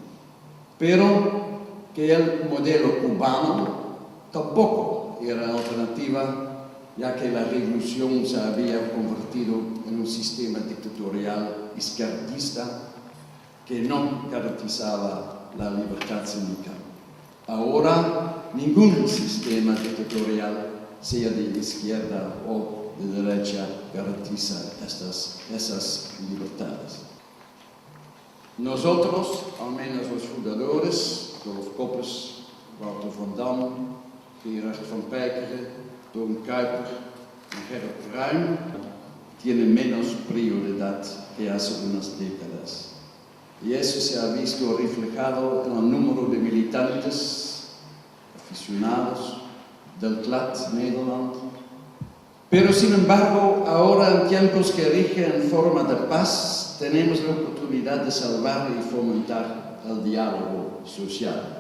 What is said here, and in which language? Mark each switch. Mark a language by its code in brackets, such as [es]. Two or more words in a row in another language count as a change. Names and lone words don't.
[es] pero que el modelo cubano tampoco era alternativa, ya que la revolución se había convertido en un sistema dictatorial izquierdista que no garantizaba la libertad sindical. Ahora, ningún sistema dictatorial, sea de izquierda o de derecha, garantiza esas libertades. Nosotros, al menos los fundadores, Dolf Koppes, Wouter van Dam, Gerard van Peijkeren, Don Kuiper y Gerard Ruym, tienen menos prioridad que hace unas décadas. Y eso se ha visto reflejado en el número de militantes, aficionados del CLAT Nederland. Pero sin embargo, ahora en tiempos que rigen en forma de paz, tenemos la oportunidad de salvar y fomentar el diálogo social.